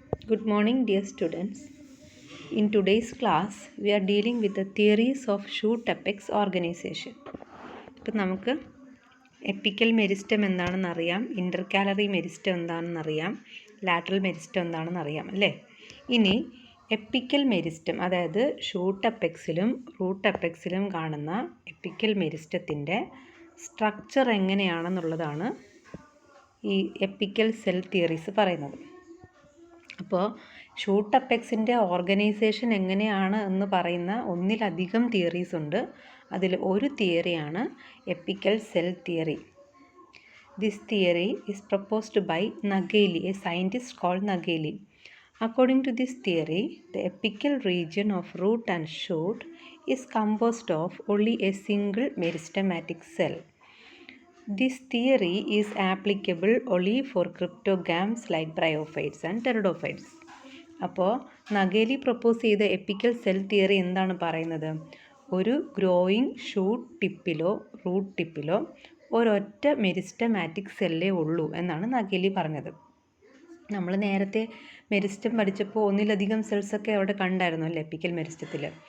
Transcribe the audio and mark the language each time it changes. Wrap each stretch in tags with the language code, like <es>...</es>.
<en>Good morning, dear students. In today's class, we are dealing with the theories of shoot apex organization.</en> <ml>ഇപ്പം നമുക്ക് epical meristem എന്താണെന്ന് അറിയാം, ഇൻ്റർകാലറി meristem എന്താണെന്ന് അറിയാം, lateral meristem എന്താണെന്ന് അറിയാം അല്ലേ. ഇനി എപ്പിക്കൽ മെരിസ്റ്റം, അതായത് ഷൂട്ട് അപ്പെക്സിലും റൂട്ട് അപ്പെക്സിലും കാണുന്ന എപ്പിക്കൽ മെരിസ്റ്റത്തിൻ്റെ സ്ട്രക്ചർ എങ്ങനെയാണെന്നുള്ളതാണ് ഈ എപ്പിക്കൽ സെൽ തിയറീസ് പറയുന്നത്. അപ്പോൾ ഷൂട്ട് അപ്പെക്സിൻ്റെ ഓർഗനൈസേഷൻ എങ്ങനെയാണ് എന്ന് പറയുന്ന ഒന്നിലധികം തിയറീസ് ഉണ്ട്. അതിൽ ഒരു തിയറിയാണ് epical cell theory.</ml> <en>This theory is proposed by Nageli, a scientist called Nageli. According to this theory, the apical region of root and shoot is composed of only a single meristematic cell. This theory is applicable only for cryptogams like bryophytes and pteridophytes.</en> <ml>അപ്പോൾ നഗേലി propose ചെയ്ത epical cell theory എന്താണ് പറയുന്നത്? ഒരു growing shoot ടിപ്പിലോ root ടിപ്പിലോ ഒരൊറ്റ meristematic സെല്ലേ ഉള്ളൂ എന്നാണ് നഗേലി പറഞ്ഞത്. നമ്മൾ നേരത്തെ മെരിസ്റ്റം പഠിച്ചപ്പോൾ ഒന്നിലധികം സെൽസൊക്കെ അവിടെ കണ്ടായിരുന്നു അല്ലേ എപ്പിക്കൽ മെരിസ്റ്റത്തിൽ.</ml>